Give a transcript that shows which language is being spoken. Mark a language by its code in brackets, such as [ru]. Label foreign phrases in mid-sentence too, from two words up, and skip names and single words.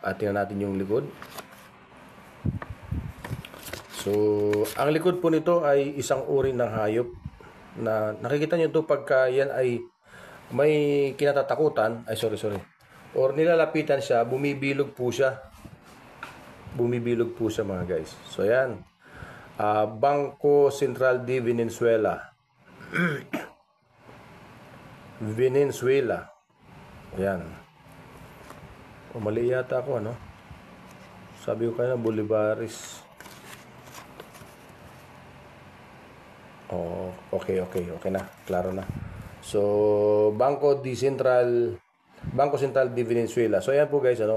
[tl] At tingnan natin yung likod. So ang likod po nito ay isang uri ng hayop na nakikita nyo to pagka yan ay may kinatatakutan, ay sorry, or nilalapitan siya, bumibilog po siya. Bumibilog po siya mga guys. So yan, Bangko Sentral de Venezuela. Venezuela. Ayan. O mali yata ako, ano? Sabi ko kaya Bolivares. Oh, okay na, klaro na. So, Bangko Sentral de Venezuela. So, ayan po guys, ano?